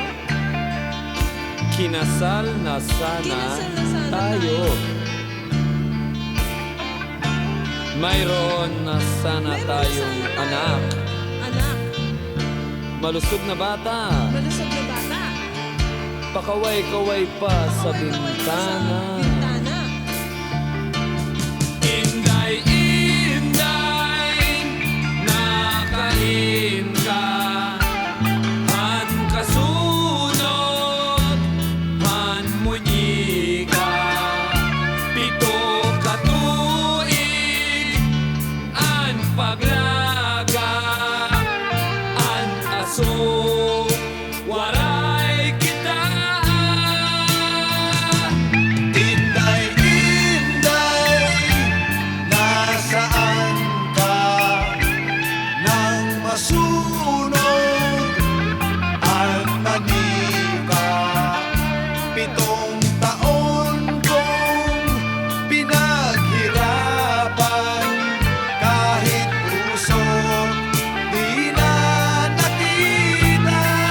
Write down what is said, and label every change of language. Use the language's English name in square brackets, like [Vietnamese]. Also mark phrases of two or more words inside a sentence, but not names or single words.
[Filipino] Kinasal na sana tayo Mayroon na sana tayong anak Anak, Malusog na bata malusog na bata. Pakaway-kaway pa sa bintana Bintana. [Waray] Inday, inday, nakain ka Han kasunod, han munyi ka Pito ka tuig, an paglaga An aso, waray kita Inday, inday, [Filipino] nasaan ka? Nang masunog ang manika 7 taon kong pinaghirapan Kahit puso di na nakita